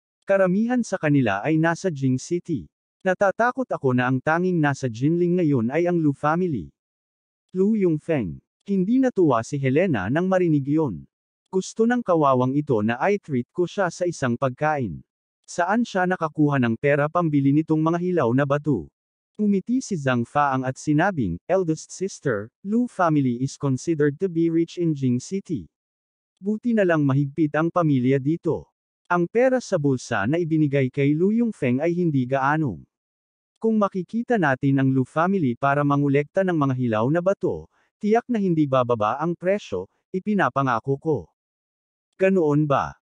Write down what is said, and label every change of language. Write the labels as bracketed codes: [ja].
[tl] Karamihan sa kanila ay nasa Jing City. Natatakot ako na ang tanging nasa Jinling ngayon ay ang Lu family." Lu Yongfeng. Hindi natuwa si Helena nang marinig iyon. Gusto ng kawawang ito na i-treat ko siya sa isang pagkain. Saan siya nakakuha ng pera pambili nitong mga hilaw na bato? Umiti si Zhang Faang at sinabing, [en] "Eldest sister, Lu family is considered to be rich in Jing City. [tl] Buti na lang mahigpit ang pamilya dito. Ang pera sa bulsa na ibinigay kay Lu Yongfeng ay hindi gaanong. Kung makikita natin ang Lu family para mangolekta ng mga hilaw na bato, tiyak na hindi bababa ang presyo, ipinapangako ko." Ganoon ba?